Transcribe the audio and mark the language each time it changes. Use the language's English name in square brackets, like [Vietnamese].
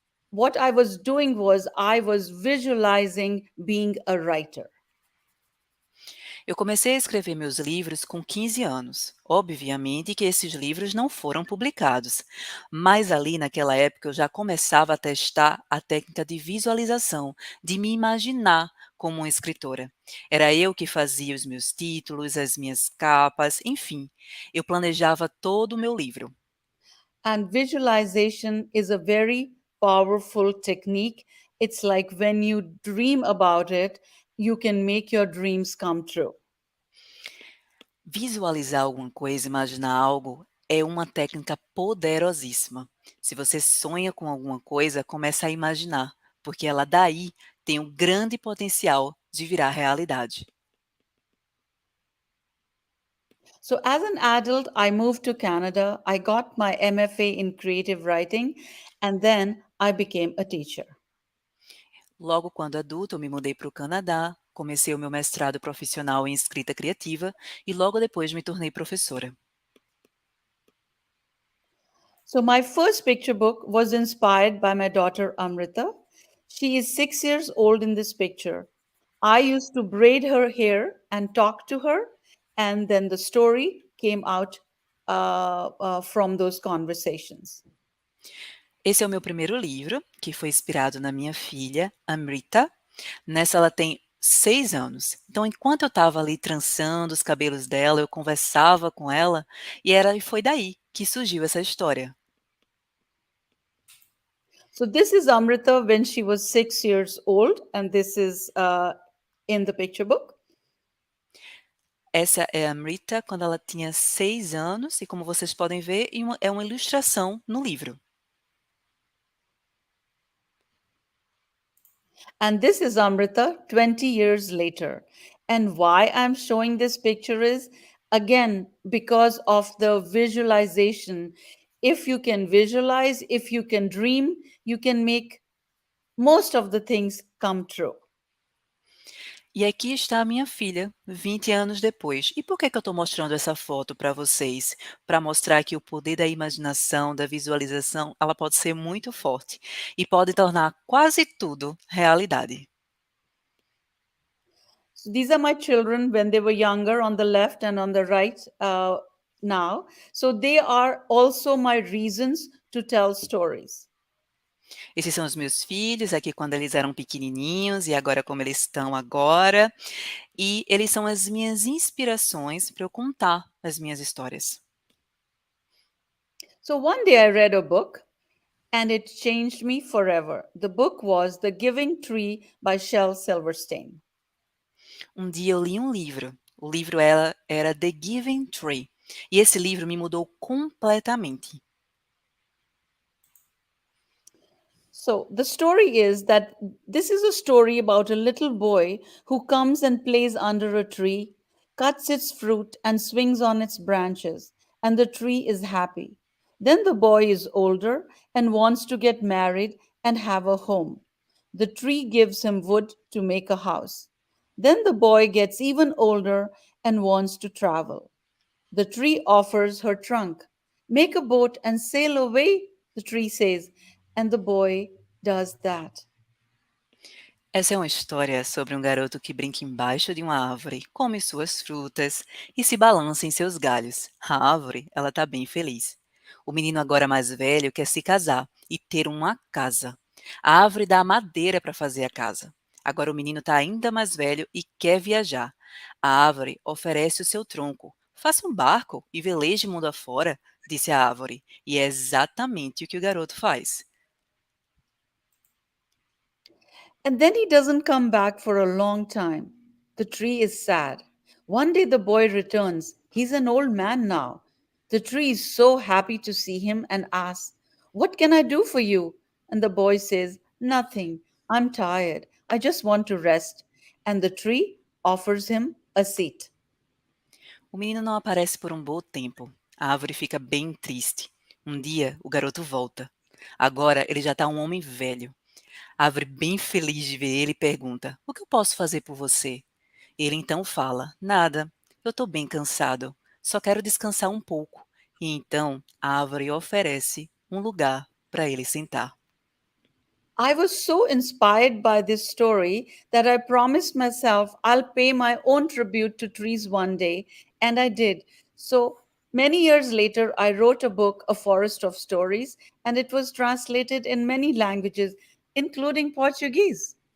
[English] What I was doing was I was visualizing being a writer. [Portuguese] Eu comecei a escrever meus livros com 15 anos. Obviamente que esses livros não foram publicados, mas ali naquela época eu já começava a testar a técnica de visualização, de me imaginar como uma escritora. Era eu que fazia os meus títulos, as minhas capas, enfim, eu planejava todo o meu livro. [English] And visualization is a very powerful technique. It's like when you dream about it, you can make your dreams come true. [Portuguese] Visualizar alguma coisa, imaginar algo, é uma técnica poderosíssima. Se você sonha com alguma coisa, comece a imaginar, porque ela daí tem um grande potencial de virar realidade. [English] So, as an adult, I moved to Canada. I got my MFA in creative writing, and then I became a teacher. [Portuguese] Logo quando adulto, eu me mudei para o Canadá, comecei o meu mestrado profissional em escrita criativa e logo depois me tornei professora. [English] So, my first picture book was inspired by my daughter Amrita. She is 6 years old in this picture. I used to braid her hair and talk to her, and then the story came out from those conversations. [Portuguese] Esse é o meu primeiro livro, que foi inspirado na minha filha, Amrita. Nessa ela tem 6 anos. Então, enquanto eu estava ali trançando os cabelos dela, eu conversava com ela e foi daí que surgiu essa história. [English] So this is Amrita when she was 6 years old, and this is in the picture book. [Portuguese] Essa é a Amrita quando ela tinha 6 anos e como vocês podem ver, é uma ilustração no livro. [English] And this is Amrita 20 years later. And why I'm showing this picture is, again, because of the visualization. If you can visualize, if you can dream, you can make most of the things come true. [Portuguese] E aqui está a minha filha, 20 anos depois. E por que eu estou mostrando essa foto para vocês? Para mostrar que o poder da imaginação, da visualização, ela pode ser muito forte e pode tornar quase tudo realidade. [English] So these are my children when they were younger on the left and on the right now. So they are also my reasons to tell stories. [Portuguese] Esses são os meus filhos, aqui quando eles eram pequenininhos e agora como eles estão agora. E eles são as minhas inspirações para eu contar as minhas histórias. [English] So one day I read a book and it changed me forever. The book was The Giving Tree by Shel Silverstein. [Portuguese] Um dia eu li um livro. O livro era The Giving Tree. E esse livro me mudou completamente. [English] So the story is that this is a story about a little boy who comes and plays under a tree, cuts its fruit, and swings on its branches, and the tree is happy. Then the boy is older and wants to get married and have a home. The tree gives him wood to make a house. Then the boy gets even older and wants to travel. The tree offers her trunk. Make a boat and sail away, the tree says, and the boy does that. [Portuguese] Essa é uma história sobre um garoto que brinca embaixo de uma árvore, come suas frutas e se balança em seus galhos. A árvore, ela tá bem feliz. O menino agora mais velho quer se casar e ter uma casa. A árvore dá a madeira para fazer a casa. Agora o menino está ainda mais velho e quer viajar. A árvore oferece o seu tronco. Faça um barco e veleje mundo afora, disse a árvore. E é exatamente o que o garoto faz. [English] And then he doesn't come back for a long time. The tree is sad. One day the boy returns. He's an old man now. The tree is so happy to see him and asks, "What can I do for you?" And the boy says, "Nothing. I'm tired. I just want to rest." And the tree offers him a seat. [Portuguese] O menino não aparece por um bom tempo. A árvore fica bem triste. Um dia, o garoto volta. Agora, ele já está um homem velho. A árvore, bem feliz de ver ele, pergunta: "O que eu posso fazer por você?" Ele então fala: "Nada. Eu estou bem cansado. Só quero descansar um pouco." E então, a árvore oferece um lugar para ele sentar. [English] I was so inspired by this story that I promised myself I'll pay my own tribute to trees one day, and I did. So many years later, I wrote a book, A Forest of Stories, and it was translated in many languages, including Portuguese.